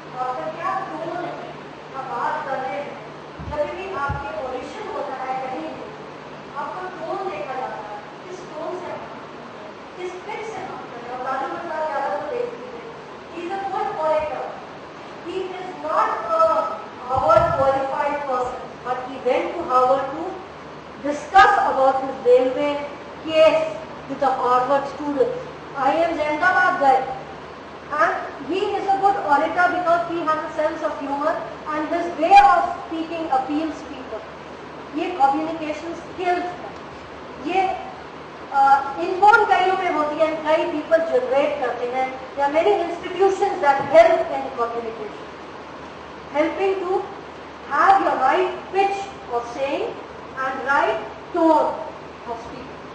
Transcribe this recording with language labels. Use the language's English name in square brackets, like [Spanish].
[Hindi] आपका क्या टोन है, आप बात कर रहे हैं, जब भी आपके ऑडिशन होता है कहीं भी आपका टोन देखा जाता है. किस टोन से किस पिच से बात कर रहे हैं. राजू प्रसाद यादव को देखती है, [English] He is a good orator. He is not a Harvard qualified person, but he went to Harvard to discuss about his railway case with the Harvard students. I am Ahmedabad guy, and he is a good orator because he has a sense of humor and his way of speaking appeals people. [Hindi] ये communication skills है. ये inborn कईयों में होती है, कई people generate करते हैं. [English] There are many institutions that help in communication, helping to have your right pitch of saying and right tone of speaking.